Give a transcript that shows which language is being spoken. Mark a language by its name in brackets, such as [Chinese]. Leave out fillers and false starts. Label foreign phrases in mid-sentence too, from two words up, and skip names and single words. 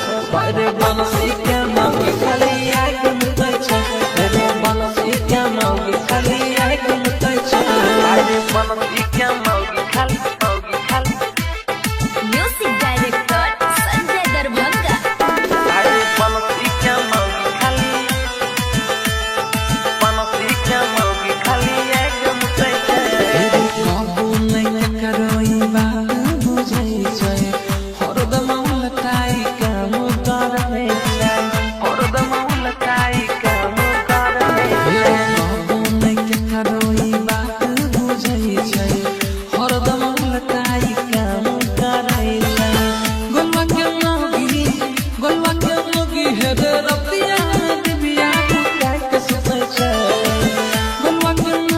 [Maithili] अरे बनसी के मौगी खाली आग मुतै छै अरे बनसी के मौगी खाली आग मुतै छै अरे बनसी के मौगी खाली [English] music director संजय दरभंगा। [Maithili] अरे बनसी के मौगी खाली आग मुतै छै काबू नहीं करई बा बुझै छै हरदम लटाई काम करबै छै हरदम लटाई काम करबै छै काबू नहीं करई बा बुझै छै हरदम लटाई काम करै छै गोलवा के मौगी हे रे रतिया दिबिया कुटा के सुतै छै गोलवा के